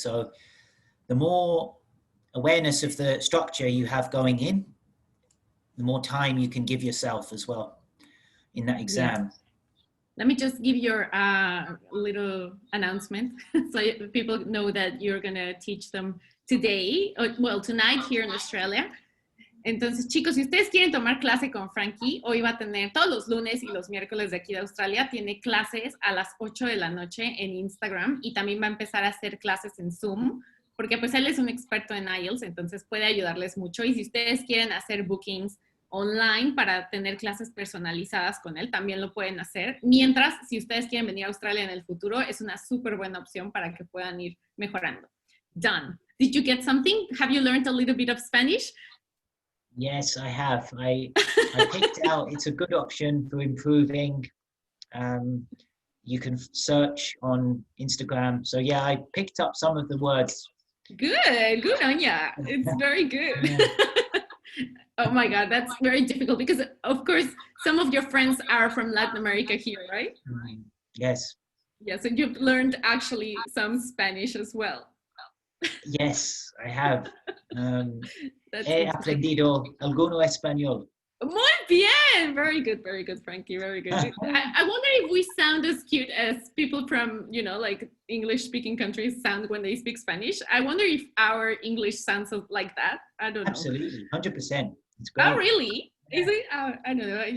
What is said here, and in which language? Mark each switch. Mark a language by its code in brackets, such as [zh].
[en] So the more awareness of the structure you have going in, the more time you can give yourself as well in that exam. Yeah. Let me just give your little announcement so people know that you're going to teach them today, well, tonight here in Australia. [es] Entonces, chicos, si ustedes quieren tomar clase con Frankie, hoy va a tener todos los lunes y los miércoles de aquí de Australia, tiene clases a las 8 de la noche en Instagram, y también va a empezar a hacer clases en Zoom, porque pues él es un experto en IELTS, entonces puede ayudarles mucho. Y si ustedes quieren hacer bookings online para tener clases personalizadas con él, también lo pueden hacer. Mientras, si ustedes quieren venir a Australia en el futuro, es una súper buena opción para que puedan ir mejorando. [en] Done. Did you get something? Have you learned a little bit of Spanish? Yes, I have. I picked out, it's a good option for improving. You can search on Instagram. So yeah, I picked up some of the words. Good on ya. It's very good. Oh my God, that's very difficult because, of course, some of your friends are from Latin America here, right? Yes. Yeah, so you've learned actually some Spanish as well. Yes, I have. [es] He aprendido alguno español. Muy bien! [en] Very good, Frankie, very good. I wonder if we sound as cute as people from, you know, like English-speaking countries sound when they speak Spanish. I wonder if our English sounds like that. I don't know. Absolutely, 100%. It's great. Oh, really? Is it? I don't know.